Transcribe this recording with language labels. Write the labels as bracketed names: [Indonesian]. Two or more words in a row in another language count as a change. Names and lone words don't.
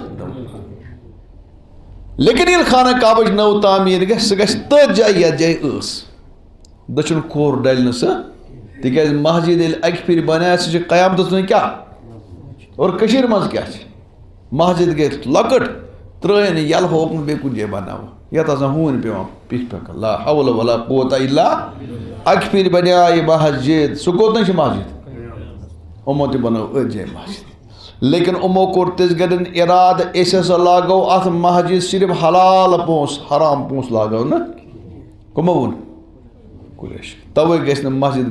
[Kashmiri] لیکن ییٚلہِ خانہ کعبٕچ نٔو تعمیٖر گژھِ سُہ گژھِ تٔتھۍ جایہِ یتھ جایہِ ٲس دٔچھُن کھوٚر ڈلہِ نہٕ سۄ تِکیٛازِ مسجد ییٚلہِ اکہِ پھِرِ بناے سُہ چھِ قیامتس تانۍ کیٛاہ اور کٔشیٖرِ منٛز کیٛاہ چھِ مسجد گٔے لۄکٕٹ ترٛٲیِن یَلہٕ ہووُکھ نہٕ بیٚیہِ کُنہِ جایہِ بناوُن یتھ آسان ہوٗنۍ پیٚوان پِٹھ پٮ۪کھ [Arabic] لا حول ولا قوة الا [Kashmiri] اکہِ پھِرِ بنیٛاے مسجد سُہ کوٚت چھِ مسجد یِمو تہِ بنٲو أتھۍ جایہِ مسجد لیکن یِمو کوٚر تِژ گرٮ۪ن ارادٕ أسۍ ہسا لاگو اتھ مسجد صرف حلال پونٛسہٕ حرام پونٛسہٕ لاگو نہٕ کٕمو ووٚن قریش توے گژھِ نہٕ مسجد